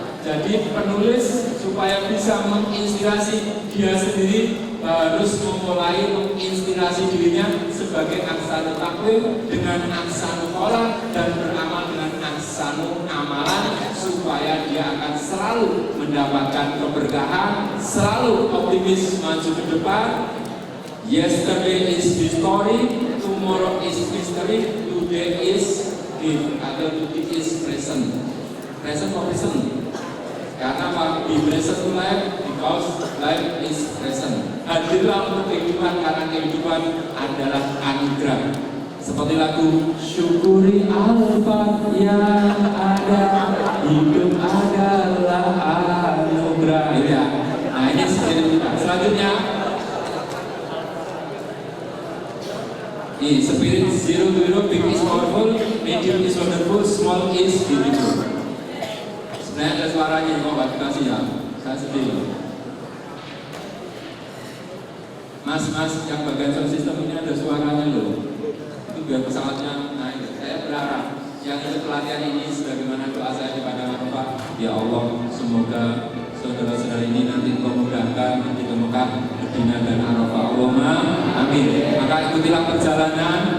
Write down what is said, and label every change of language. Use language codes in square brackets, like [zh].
[id] Jadi penulis supaya bisa menginspirasi dia sendiri harus memulai menginspirasi dirinya sebagai [ar] ahsanu taqwim [id] dengan [ar] ahsanu qaulan [id] dan beramal dengan [ar] ahsanu amalan, [id] supaya dia akan selalu mendapatkan keberkahan, selalu optimis maju ke depan. [en] Yesterday is history, tomorrow is history, today is gift atau today is present. Present or present? Karena be present to life because life is present. [id] Hadirlah untuk kehidupan karena kehidupan adalah anugerah. Seperti lagu syukuri apa yang ada, hidup adalah anugerah. Ya. Nah ini seperti kita. [en] Selanjutnya, spirit zero to hero, big is powerful, medium is wonderful, small is beautiful. [id] Sebenarnya ada suaranya, mau kasih ya. Saya sedih. Mas yang bagian sound system ini ada suaranya loh. Biar pesawatnya naik. Saya berharap yang ikut pelatihan ini sebagaimana doa saya kepada Bapak, ya Allah, semoga saudara-saudara ini nanti Engkau mudahkan di Mekah, Madinah dan Arafah. [ar] Allahumma amin. [id] Maka ikutilah perjalanan